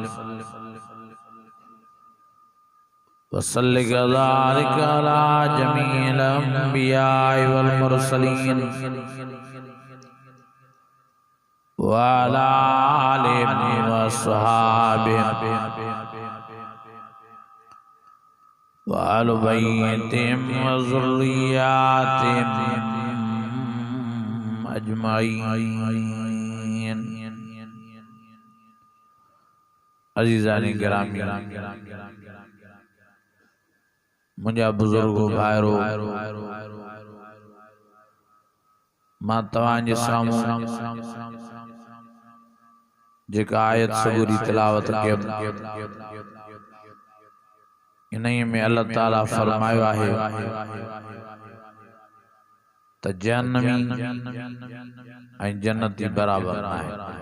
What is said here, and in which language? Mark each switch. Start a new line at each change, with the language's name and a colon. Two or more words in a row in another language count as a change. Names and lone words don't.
Arabic: وصل ذلك على جميع الأنبياء والمرسلين وعلى آله وصحبه وأهل بيتهم وذرياتهم أجمعين.
Sindhi: अज़ीज़ान गिरामी, मुंहिंजा बुजुर्गो भाइरो, मां तव्हांजे साम्हूं जेका आयत सबूरी तिलावत कयमि, इन्हीं में अल्लाह ताला फरमायो आहे त जहन्नमी ऐं जन्नती बराबर न आहे।